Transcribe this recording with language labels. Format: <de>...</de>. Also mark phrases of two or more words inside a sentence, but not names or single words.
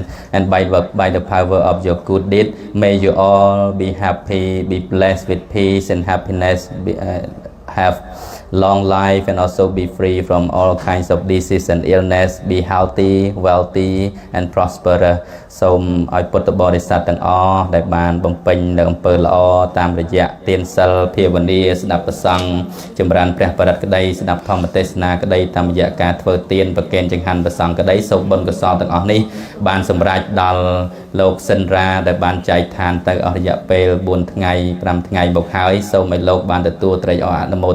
<en>And by the power of your good deed, may you all be happy, be blessed with peace and happiness, have long life and also be free from all kinds of disease and illness, be healthy, wealthy and prosper.</en> <km>សូមឲ្យពុទ្ធបរិស័ទទាំងអស់ដែលបានបំពេញនៅអំពើល្អតាមរយៈទានសិលភាវនាស្ដាប់ប្រសង្ឃចម្រើនព្រះបរិត្តក្តីស្ដាប់ធម្មទេសនាក្តីតាមរយៈការធ្វើទានប្រគេនចង្ហាន់ប្រសង្ឃក្តីសូមបុណ្យកុសលទាំងអស់នេះបានសម្រេចដល់លោកសិនរាដែលបានចែកឋានទៅអស់រយៈពេល4ថ្ងៃ5ថ្ងៃមកហើយសូមឲ្យលោកបានទទួលត្រេកអរអនុមោ</km>